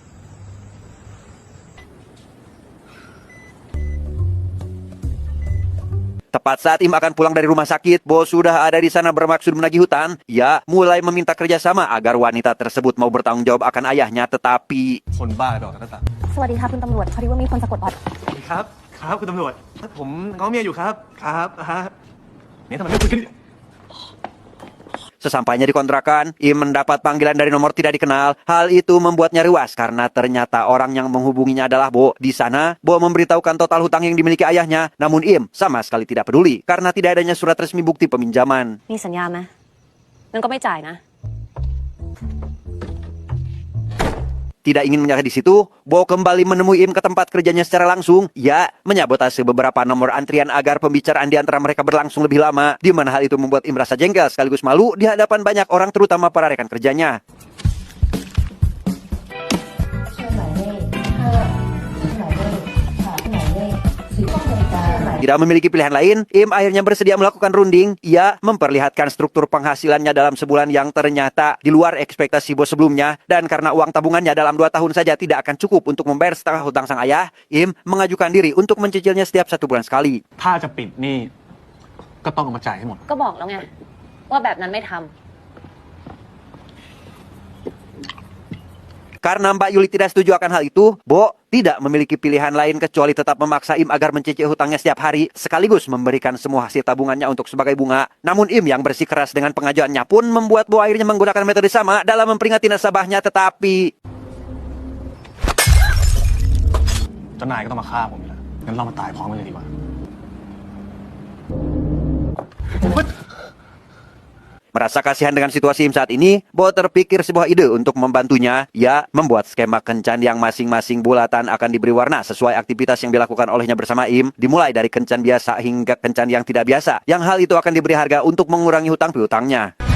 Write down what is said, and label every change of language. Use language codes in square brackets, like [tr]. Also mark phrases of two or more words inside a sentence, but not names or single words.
[id] Tepat saat Im akan pulang dari rumah sakit, Bo sudah ada di sana bermaksud menagih hutang. Ia mulai meminta kerjasama agar wanita tersebut mau bertanggung jawab akan ayahnya, tetapi [th] คนบ้าดอกกระตา สวัสดีค่ะคุณตำรวจพอดีว่ามีคนสะกดรอย ครับ ครับคุณตำรวจ ผมง้อเมียอยู่ครับ ครับนี่ทำไมไม่คุยกัน [id] sesampainya di kontrakan, Im mendapat panggilan dari nomor tidak dikenal. Hal itu membuatnya ruas karena ternyata orang yang menghubunginya adalah Bo. Di sana, Bo memberitahukan total hutang yang dimiliki ayahnya. Namun Im sama sekali tidak peduli karena tidak adanya surat resmi bukti peminjaman. [th] มีสัญญาไหมงั้นก็ไม่จ่ายนะ [id] Tidak ingin menyerah di situ, Bo kembali menemui Im ke tempat kerjanya secara langsung. Ia menyabotase beberapa nomor antrian agar pembicaraan di antara mereka berlangsung lebih lama, di mana hal itu membuat Im merasa jengkel sekaligus malu di hadapan banyak orang terutama para rekan kerjanya. Tidak memiliki pilihan lain, Im akhirnya bersedia melakukan runding. Ia memperlihatkan struktur penghasilannya dalam sebulan yang ternyata di luar ekspektasi Bo sebelumnya. Dan karena uang tabungannya dalam 2 tahun saja tidak akan cukup untuk membayar setengah hutang sang ayah, Im mengajukan diri untuk mencicilnya setiap 1 bulan sekali. [th] ถ้าจะปิดหนี่ก็ต้องเอามาจ่ายให้หมด ก็บอกแล้วไงว่าแบบนั้นไม่ทำ [id] Karena Mbak Yuli tidak setuju akan hal itu, Bo tidak memiliki pilihan lain kecuali tetap memaksa Im agar mencicil hutangnya setiap hari, sekaligus memberikan semua hasil tabungannya untuk sebagai bunga. Namun Im yang bersikeras dengan pengajuannya pun membuat Bo akhirnya menggunakan metode sama dalam memperingati nasabahnya, tetapi [th] เจ้านายก็ต้องมาฆ่าผมอยู่แล้วงั้นเรามาตายพร้อมกันเลยดีกว่า [id] Merasa kasihan dengan situasi Im saat ini, Bo terpikir sebuah ide untuk membantunya, ya membuat skema kencan yang masing-masing bulatan akan diberi warna sesuai aktivitas yang dilakukan olehnya bersama Im, dimulai dari kencan biasa hingga kencan yang tidak biasa, yang hal itu akan diberi harga untuk mengurangi hutang piutangnya.